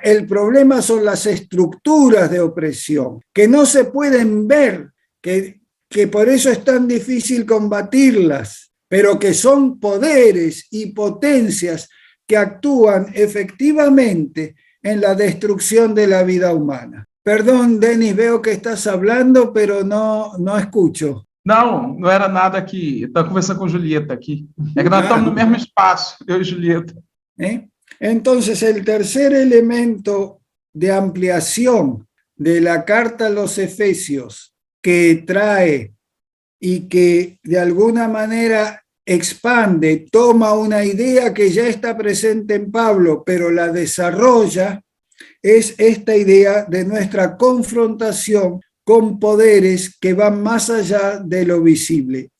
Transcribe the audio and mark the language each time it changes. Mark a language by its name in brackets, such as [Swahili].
[Spanish] El problema son las estructuras de opresión, que no se pueden ver, que por eso es tan difícil combatirlas, pero que son poderes y potencias que actúan efectivamente en la destrucción de la vida humana. Perdón, Denis, veo que estás hablando, pero no escucho. [Portuguese] Não, não era nada que... Estava conversando com Julieta aqui. É que nós estamos no mesmo espaço, eu e Julieta. [Spanish] Entonces, el tercer elemento de ampliación de la carta a los Efesios que trae y que de alguna manera expande, toma una idea que ya está presente en Pablo, pero la desarrolla, es esta idea de nuestra confrontación con poderes que van más allá de lo visible.